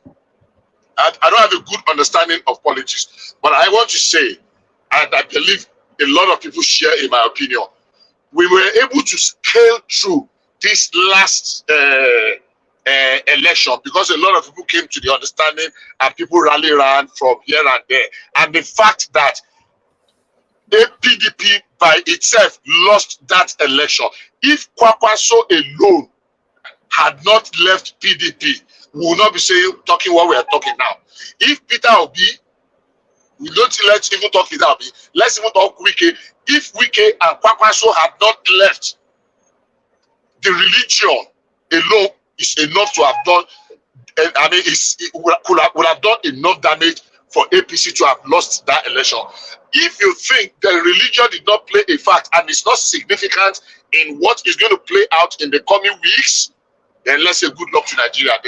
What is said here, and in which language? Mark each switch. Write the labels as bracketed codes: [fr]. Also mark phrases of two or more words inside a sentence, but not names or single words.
[en] I don't have a good understanding of politics, but I want to say, and I believe a lot of people share in my opinion, we were able to scale through this last election because a lot of people came to the understanding and people rally around from here and there. And the fact that the PDP by itself lost that election. If Kwakwaso alone had not left PDP, we will not be talking what we are talking now. If Peter Obi, let's even talk Peter Obi, let's even talk Wike. If Wike and Kwakwaso had not left, the religion alone is enough to have done, it would have done enough damage for APC to have lost that election. If you think the religion did not play a fact and it's not significant in what is going to play out in the coming weeks, then let's say good luck to Nigeria then.